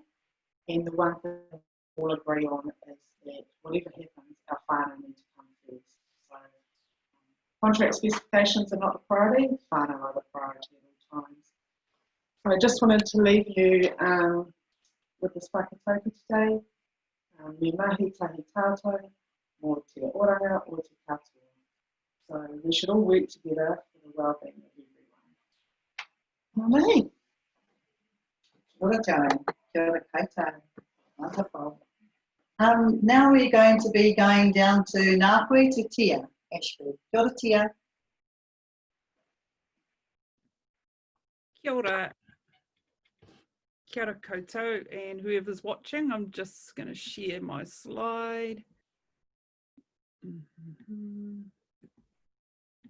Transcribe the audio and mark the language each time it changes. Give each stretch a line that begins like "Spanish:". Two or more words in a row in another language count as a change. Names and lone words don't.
English: And the one thing we'll agree on is that whatever happens, our whānau need to come first. So contract specifications are not the priority, whānau are the priority at all times. So I just wanted to leave you with this whakatauki today.
Māori: Me mahi tahi tātou, mō te oranga o te katoa.
English: So we should all work together for the well-being of everyone.
Māori: Amen. Ora tāu, kia ora koutou.
English: Wonderful. Now we're going to be going down to Ngāpuhi to Tia, Ashby.
Māori: Kia ora, Tia. Kia ora. Kia ora koutou,
English: and whoever's watching, I'm just going to share my slide.